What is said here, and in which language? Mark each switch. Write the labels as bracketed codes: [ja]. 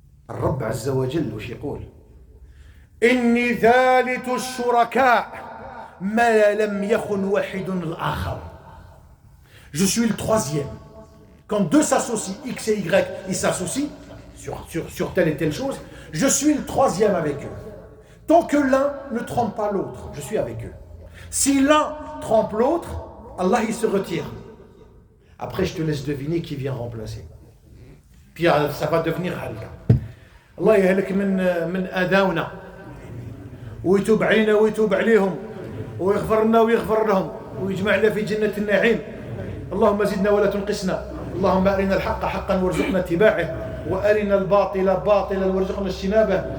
[ar] الرب عز وجل وش يقول؟ إني ثالث الشركاء ما لم يخن واحد الآخر. [fr] Je suis le troisième. Quand deux s'associent, X et Y, ils s'associent sur telle et telle chose, je suis le troisième avec eux. Tant que l'un ne trompe pas l'autre, je suis avec eux. Si l'un trompe l'autre, Allah il se retire. Après je te laisse deviner qui vient remplacer. Puis ça va devenir halka. [ar] الله يهلك من آذاونا ويتوب علينا ويتوب عليهم ويغفر لنا ويغفر لهم ويجمعنا في جنة النعيم. اللهم زدنا ولا تنقصنا. اللهم أرنا الحق حقا وارزقنا اتباعه وأرنا الباطل باطلا وارزقنا اجتنابه.